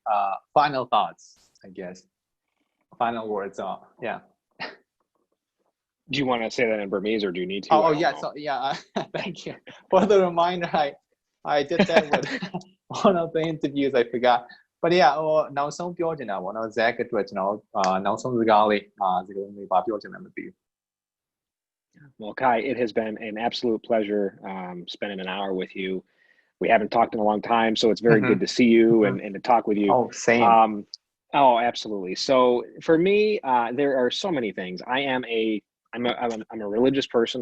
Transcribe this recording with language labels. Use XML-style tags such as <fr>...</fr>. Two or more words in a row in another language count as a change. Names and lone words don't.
<en>Final thoughts, I guess. Final words. Yeah. Do you want to say that in Burmese, or do you need to? Oh, I don't yeah. know. So, yeah. Thank you for the reminder. I did that with one of the interviews. I forgot. But yeah,</en> <my>နောက်ဆုံးပြောချင်တာပေါ့နော် Zach အတွက်ကျွန်တော်နောက်ဆုံးစကားလေးစကားလေးပါပြောချင်တယ်မသိဘူး</my> <en>Well, Kai, it has been an absolute pleasure spending an hour with you. We haven't talked in a long time, so it's very good to see you and to talk with you. Oh, same. Oh, absolutely. So for me, there are so many things. I'm a religious person.</en>